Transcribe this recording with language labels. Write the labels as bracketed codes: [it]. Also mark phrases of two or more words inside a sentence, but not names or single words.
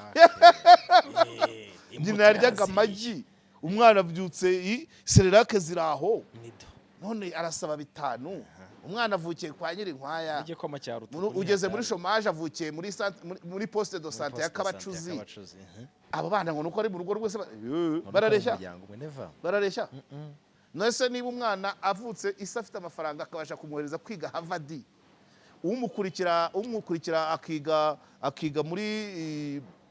[rw] nyina yaryaga amagi umwana abyutse sererake ziraho none arasaba 5 umwana avukiye kwa Nyirinkwaya ugeze muri chômage avukiye muri [fr] poste de santé [rw] ya Kabacuzi abo bana ngo nuko ari mu rugo rwose barareshya nese niba umwana avutse isa afite amafaranga akabasha kumwohereza kwiga Harvard umukurikira akiga muri